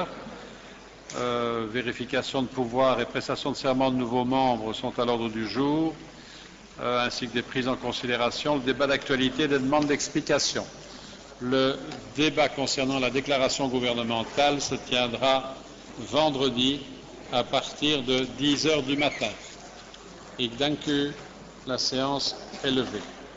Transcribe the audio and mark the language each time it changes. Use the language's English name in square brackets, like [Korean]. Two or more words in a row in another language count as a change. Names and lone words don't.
[French] Vérification de pouvoir et prestation de serment de nouveaux membres sont à l'ordre du jour, ainsi que des prises en considération. Le débat d'actualité et des demandes d'explication. Le débat concernant la déclaration gouvernementale se tiendra vendredi à partir de 10 heures du matin. [Dutch] Ik dank u. [French] La séance est levée.